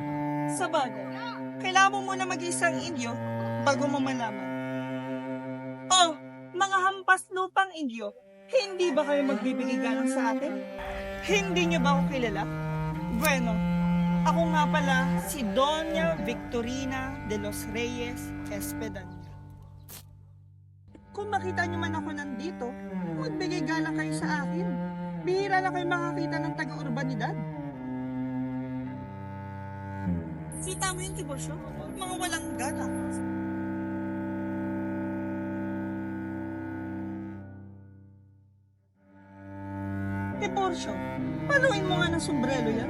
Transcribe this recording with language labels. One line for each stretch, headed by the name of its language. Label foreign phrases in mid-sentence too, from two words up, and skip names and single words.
Filipino: Sa bagay, kailangan mo muna mag-isang Indio bago mo malaman. Oh, mga hampas lupang Indio, hindi ba kayo magbibigay galang sa atin? Hindi niyo ba ako kilala? Bueno, ako nga pala si Doña Victorina de los Reyes Espadanya. Kung makita niyo man ako nandito, magbigay galang kayo sa akin. Bihira na kayo makakita ng taga-urbanidad. Kita mo yung Tiburcio? Mga walang galang. Tiburcio, paluin mo nga ng sombrero yan.